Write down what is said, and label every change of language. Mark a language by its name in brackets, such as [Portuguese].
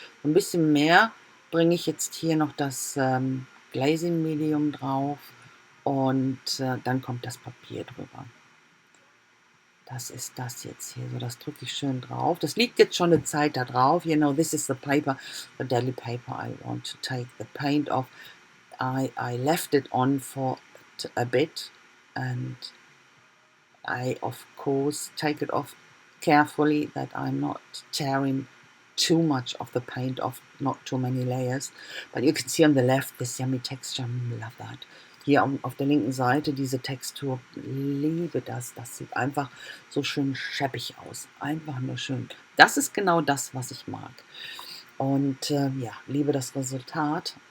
[German] Ein bisschen mehr bringe ich jetzt hier noch das Glazing Medium drauf und dann kommt das Papier drüber. Das ist das jetzt hier, so das drücke ich schön drauf. Das liegt jetzt schon eine Zeit da drauf. [English] You know, this is the paper, the daily paper I want to take the paint off. I left it on for a bit and I of course take it off carefully that I'm not tearing too much of the paint off, not too many layers. But you can see on the left this yummy texture, love that. [German] Hier auf der linken Seite diese Textur, liebe das. Das sieht einfach so schön scheppig aus. Einfach nur schön. Das ist genau das, was ich mag. Und ja, liebe das Resultat.